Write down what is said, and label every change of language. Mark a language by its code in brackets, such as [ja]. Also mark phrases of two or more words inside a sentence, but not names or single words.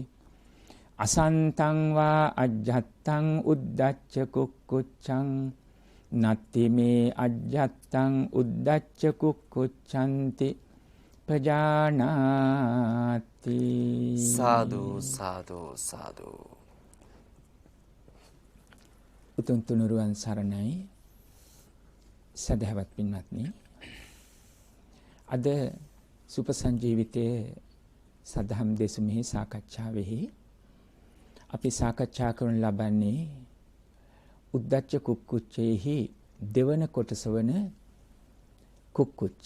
[pi] අසන්තං වා අජ්ජත්තං උද්දච්ච කුක්කුච්ඡං නත්තිමේ අජ්ජත්තං උද්දච්ච කුක්කුච්ඡන්ති පජානාති. [si] සාදු සාදු සාදු. උතුම් තුනුරුවන් සරණයි සදහවත් පින්වත්නි. අද සුපසංජීවිතයේ සදහම් දෙසුමෙහි සාකච්ඡාවෙහි අපි සාකච්ඡා කරනු ලබන්නේ උද්දච්ච කුක්කුච්චයෙහි දෙවන කොටස වන කුක්කුච්ච.